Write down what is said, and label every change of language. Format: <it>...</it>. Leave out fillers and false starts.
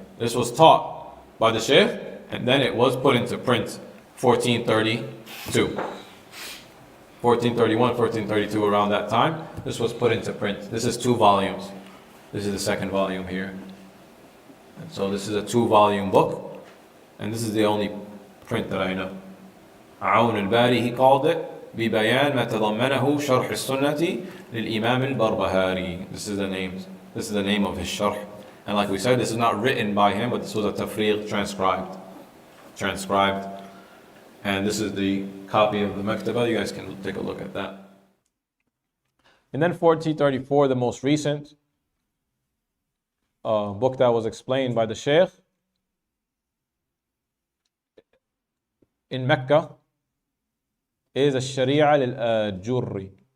<en>This was taught by the Shaykh and then it was put into print 1432. 1431, 1432, around that time, this was put into print. This is 2 volumes. This is the second volume here. And so this is a 2-volume book, and this is the only print that I know.</en> <ar>عون الباري,</ar> <en>he called it,</en> <ar>ببيان ما تضمنه شرح السنة للإمام البربهاري.</ar> <en>This is the name of his sharh. And like we said, this is not written by him, but this was a tafriq, transcribed. And this is the copy of the Maktaba. You guys can take a look at that. And then 1434, the most recent book that was explained by the Shaykh in Mecca is al-Sharia lil-Jurri.</en>